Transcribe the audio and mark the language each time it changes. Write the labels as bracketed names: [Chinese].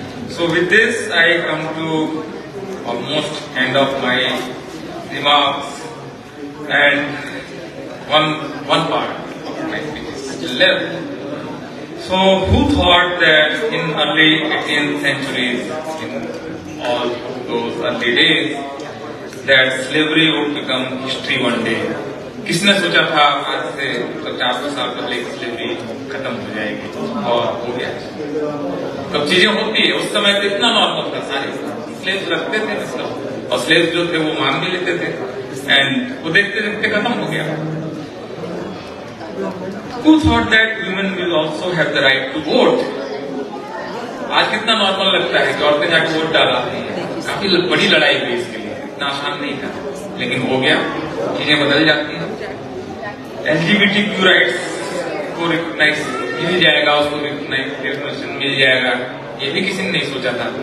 [English] So with this, I come to almost end of my remarks, and one part of my speech is still left. So who thought that in early 18th centuries, in all those early days, that slavery would become history one day? [Hindi] किसने सोचा था आज से 50 साल पहले slavery खत्म हो जाएगी, और हो गया। कब चीजें होती है, उस समय तो इतना नॉर्मल था, सारे स्लेव्स रखते थे मतलब, और स्लेव्स जो थे वो मान भी लेते थे, एंड वो देखते देखते खत्म हो गया। [English] Who thought that women will also have the right to vote? [Hindi] आज कितना नॉर्मल लगता है कि औरतें जाके वोट डाला, काफी बड़ी लड़ाई हुई इसके लिए, इतना आसान नहीं था, लेकिन हो गया, चीजें बदल जाती हैं। LGBTQ राइट्स को रिकॉग्नाइज मिल जाएगा, उसको रिकॉग्निशन मिल जाएगा, ये भी किसी ने नहीं सोचा था।